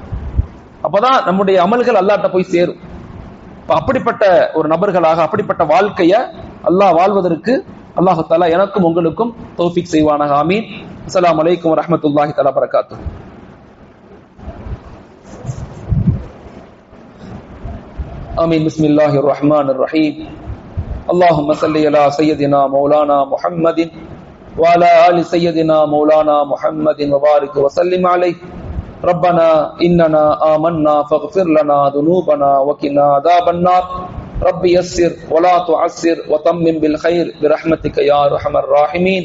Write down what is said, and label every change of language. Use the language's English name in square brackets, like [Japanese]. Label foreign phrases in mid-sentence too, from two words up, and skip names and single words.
[Tamil] அப்பதான் நம்முடைய அமல்கள் அல்லாஹ்ட்ட போய் சேரும். அப்படிப்பட்ட ஒரு நபர்களாக, அப்படிப்பட்ட வாழ்க்கைய அல்லாஹ் வாழ்வதற்கு அல்லாஹ் தஆலா எனக்கும் உங்களுக்கும் தௌஃபீக் செய்வானாக. ஆமீன். [Arabic] السلام عليكم ورحمة الله تعالى بركاته. [Tamil] ஆமீன். [Arabic] بسم الله الرحمن الرحيم. اللهم صل على سيدنا مولانا محمد وعلى آل سيدنا مولانا محمد وبارك وسلم عليه. ربنا إننا آمنا فاغفر لنا ذنوبنا وقنا عذاب النار. رب يسر ولا تعسر وتمم بالخير برحمتك يا أرحم الراحمين.